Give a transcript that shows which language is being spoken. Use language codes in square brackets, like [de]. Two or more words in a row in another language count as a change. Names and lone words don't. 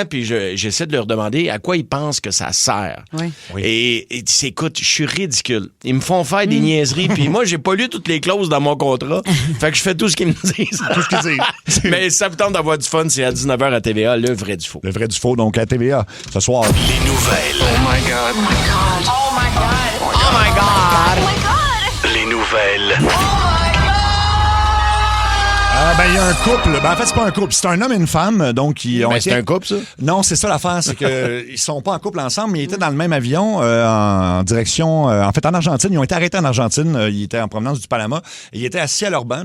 [fr] Puis, j'essaie de leur demander à quoi ils pensent que ça sert. Oui. Et écoute, je suis ridicule. Ils me font faire des niaiseries. Puis moi, j'ai pas lu toutes les clauses dans mon contrat. Fait que je fais tout ce qu'ils me disent. Tout ce qu'ils disent. Mais ça vous tente d'avoir du fun, c'est à 19h à TVA, le Vrai du Faux. Le Vrai du Faux, donc à TVA, ce soir. Les nouvelles. [en] Oh my God. Oh my God. Oh my God. Oh my God. Oh my God. [fr] Les nouvelles. Il y a un couple. En fait, c'est pas un couple. C'est un homme et une femme. Donc, C'est un couple, ça? Non, c'est ça l'affaire. C'est qu'ils sont pas en couple ensemble, mais ils étaient dans le même avion en direction... en fait, en Argentine. Ils ont été arrêtés en Argentine. Ils étaient en provenance du Panama. Ils étaient assis à leur banc.